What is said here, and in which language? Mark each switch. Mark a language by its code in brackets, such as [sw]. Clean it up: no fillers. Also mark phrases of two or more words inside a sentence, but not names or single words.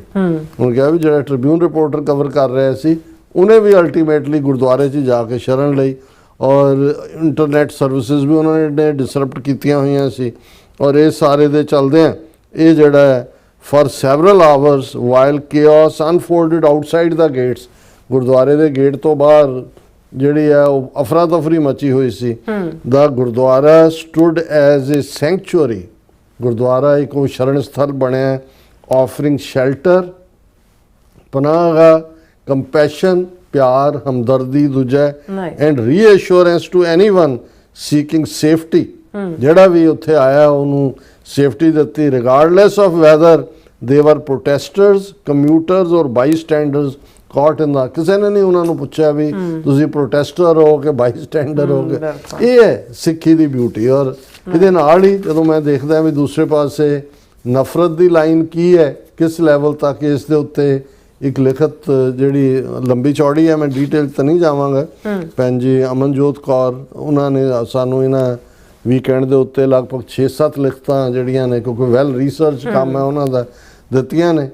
[pa] ਉਹਨਾਂ ਨੇ ਕਿਹਾ ਵੀ ਜੋ ਟ੍ਰਿਬਿਊਨ ਰਿਪੋਰਟਰ ਕਵਰ ਕਰ ਰਹੇ ਸੀ ਉਹਨਾਂ ਨੇ ਵੀ ਅਲਟੀਮੇਟਲੀ ਗੁਰਦੁਆਰੇ 'ਚ ਜਾ ਕੇ ਸ਼ਰਨ ਲਈ, ਔਰ [en] internet services [pa] ਵੀ ਉਹਨਾਂ ਨੇ ਡਿਸਰਪਟ ਕੀਤੀਆਂ ਹੋਈਆਂ ਸੀ, ਔਰ ਇਹ ਸਾਰੇ ਦੇ ਚੱਲਦੇ ਇਹ ਜਿਹੜਾ ਹੈ [en] for several hours while chaos unfolded outside the gates, [pa] ਗੁਰਦੁਆਰੇ ਦੇ ਗੇਟ ਤੋਂ ਬਾਹਰ ਜਿਹੜੀ ਹੈ ਉਹ ਅਫਰਾ ਤਫਰੀ ਮਚੀ ਹੋਈ ਸੀ। [en] The gurdwara stood as a sanctuary, [pa] ਗੁਰਦੁਆਰਾ ਇੱਕ ਉਹ ਸ਼ਰਨ ਸਥਲ ਬਣਿਆ, [en] offering shelter, [pa] ਪਨਾਹਗਾਹ, ਕੰਪੈਸ਼ਨ, ਪਿਆਰ, ਹਮਦਰਦੀ ਦੂਜਾ, [en] and reassurance to anyone seeking safety, [pa] ਜਿਹੜਾ ਵੀ ਉੱਥੇ ਆਇਆ ਉਹਨੂੰ ਸੇਫਟੀ ਦਿੱਤੀ, [en] regardless of whether they were protesters, commuters or bystanders caught in the, [pa] ਕਿਸੇ ਨੇ ਨਹੀਂ ਉਹਨਾਂ ਨੂੰ ਪੁੱਛਿਆ ਵੀ ਤੁਸੀਂ ਪ੍ਰੋਟੈਸਟਰ ਹੋ ਕਿ ਬਾਈਸਟੈਂਡਰ ਹੋ ਕੇ। ਇਹ ਹੈ ਸਿੱਖੀ ਦੀ ਬਿਊਟੀ। ਔਰ ਇਹਦੇ ਨਾਲ ਹੀ ਜਦੋਂ ਮੈਂ ਦੇਖਦਾ ਵੀ ਦੂਸਰੇ ਪਾਸੇ ਨਫ਼ਰਤ ਦੀ ਲਾਈਨ ਕੀ ਹੈ, ਕਿਸ ਲੈਵਲ ਤੱਕ ਇਸ ਦੇ ਉੱਤੇ ਇੱਕ ਲਿਖਤ ਜਿਹੜੀ ਲੰਬੀ ਚੌੜੀ ਹੈ, ਮੈਂ ਡੀਟੇਲ ਤਾਂ ਨਹੀਂ ਜਾਵਾਂਗਾ, ਭੈਣ ਜੀ ਅਮਨਜੋਤ ਕੌਰ ਉਹਨਾਂ ਨੇ ਸਾਨੂੰ ਇਹਨਾਂ ਵੀਕਐਂਡ ਦੇ ਉੱਤੇ ਲਗਭਗ 6-7 ਲਿਖਤਾਂ ਜਿਹੜੀਆਂ ਨੇ, ਕਿਉਂਕਿ [en] well research [pa] ਕੰਮ ਹੈ ਉਹਨਾਂ ਦਾ, ਦਿੱਤੀਆਂ ਨੇ।